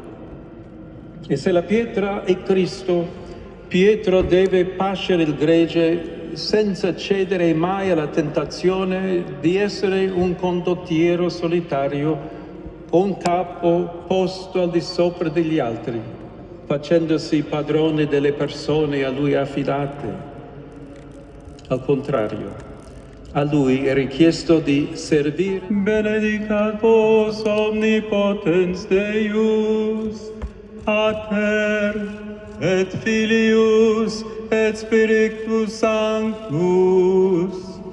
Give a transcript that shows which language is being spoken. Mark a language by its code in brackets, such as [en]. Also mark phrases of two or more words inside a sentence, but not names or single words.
[it] E se la pietra è Cristo, Pietro deve pascere il gregge senza cedere mai alla tentazione di essere un condottiero solitario o un capo posto al di sopra degli altri, facendosi padrone delle persone a lui affidate. Al contrario, a lui è richiesto di servire. [la] Benedicat vos omnipotens Deus, Pater, et Filius, et Spiritus Sanctus.